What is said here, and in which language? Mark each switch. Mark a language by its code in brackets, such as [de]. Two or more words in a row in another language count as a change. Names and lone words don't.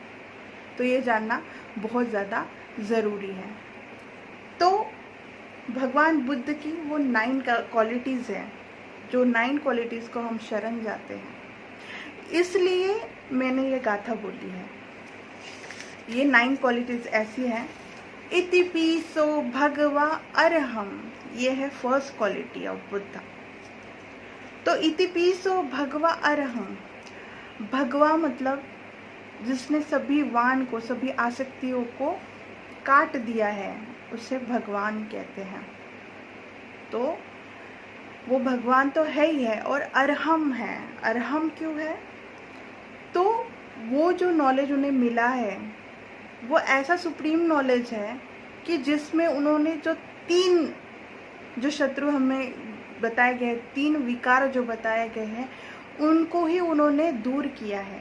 [hi] तो ये जानना बहुत ज़्यादा ज़रूरी है। तो भगवान बुद्ध की वो 9 क्वालिटीज़ हैं, जो 9 क्वालिटीज़ को हम शरण जाते हैं, इसलिए मैंने ये गाथा बोली है। ये 9 क्वालिटीज़ ऐसी हैं। [pi] इति पीसो भगवा अरहं, [hi] ये है [en] first quality of Buddha. [hi] तो [pi] इति पीसो भगवा अरहं, [hi] भगवा मतलब जिसने सभी वाण को, सभी आसक्तियों को काट दिया है, उसे भगवान कहते हैं। तो वो भगवान तो है ही है और अरहम है। अरहम क्यों है? तो वो जो नॉलेज उन्हें मिला है वो ऐसा [en] supreme knowledge [hi] है कि जिसमें उन्होंने जो 3 जो शत्रु हमें बताए गए, 3 विकार जो बताए गए हैं, उनको ही उन्होंने दूर किया है।